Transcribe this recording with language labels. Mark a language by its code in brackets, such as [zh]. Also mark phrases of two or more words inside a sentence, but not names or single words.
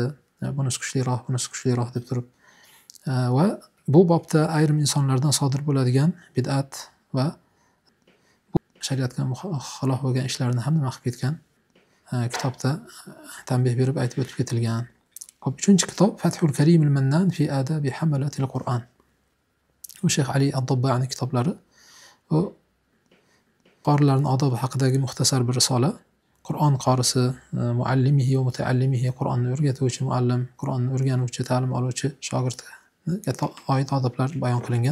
[uz] Bunisi kuchliroq deb turib. Va bu bobda ayrim insonlardan sodir bo'ladigan bid'at va shariatga xilof bo'lgan ishlarni ham nima qilib ketgan kitobda tanbeh berib aytib o'tib ketilgan. Uchinchi kitob Fathul Karim al-Mannan fi adabi hamalatil Qur'on. U Shayx Ali ad-Dobba'ning kitoblari. U qorilarning odobi haqidagi muxtasar bir risola. Qur'on qorisi, [ar] معلمه ومتعلمه, [uz] Qur'onni o'rgatuvchi muallim, Qur'onni o'rganuvchi, ta'lim oluvchi shogirdga oid odoblar bayon qilingan.